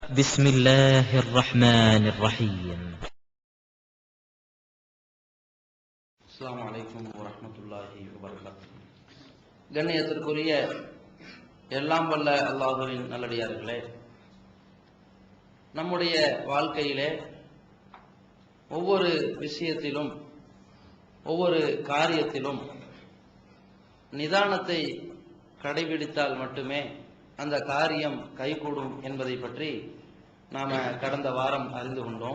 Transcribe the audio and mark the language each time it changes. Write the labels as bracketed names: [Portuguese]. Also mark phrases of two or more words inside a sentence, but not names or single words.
[Arabic] بسم الله الرحمن الرحيم. السلام عليكم ورحمة الله وبركاته. [Tamil] கண்ணியத்திற்குரிய எல்லாம் வல்ல அல்லாஹ்வின் நல்லடியார்களே, நம்முடைய வாழ்க்கையிலே ஒவ்வொரு விஷயத்திலும் ஒவ்வொரு காரியத்திலும் நிதானத்தை கடைபிடித்தால் மட்டுமே அந்த காரியம் கைகூடும் என்பதை பற்றி நாம் கடந்த வாரம் அறிந்து கொண்டோம்.